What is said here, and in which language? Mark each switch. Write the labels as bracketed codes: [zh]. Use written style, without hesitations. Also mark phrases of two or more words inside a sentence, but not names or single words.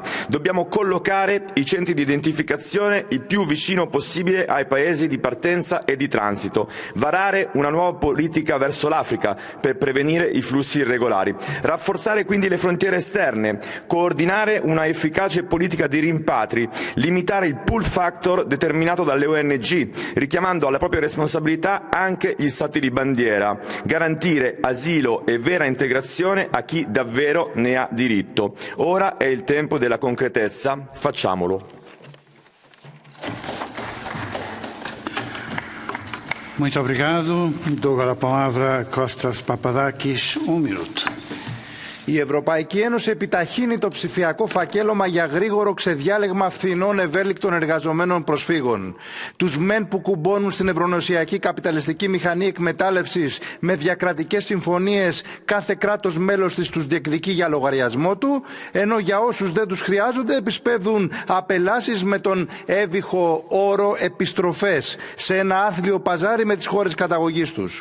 [it] Dobbiamo collocare i centri di identificazione il più vicino possibile ai paesi di partenza e di transito, varare una nuova politica verso l'Africa per prevenire i flussi irregolari, rafforzare quindi le frontiere esterne, coordinare una efficace politica di rimpatri, limitare il [en] pull factor [it] determinato dalle ONG, richiamando alla propria responsabilità anche gli stati di bandiera, garantire asilo e vera integrazione a chi davvero ne ha diritto. Ora è il tempo della concretezza, facciamolo. [pt] Muito obrigado. Dou agora a palavra a Kostas Papadakis, minuto. [el] Η Ευρωπαϊκή Ένωση επιταχύνει το ψηφιακό φακέλωμα για γρήγορο ξεδιάλεγμα φθηνών ευέλικτων εργαζομένων προσφύγων. Τους μεν που κουμπώνουν στην ευρωνοσιακή καπιταλιστική μηχανή εκμετάλλευσης με διακρατικές συμφωνίες κάθε κράτος μέλος της τους διεκδικεί για λογαριασμό του, ενώ για όσους δεν τους χρειάζονται επισπεύδουν απελάσεις με τον έβυχο όρο επιστροφές σε ένα άθλιο παζάρι με τις χώρες καταγωγής τους.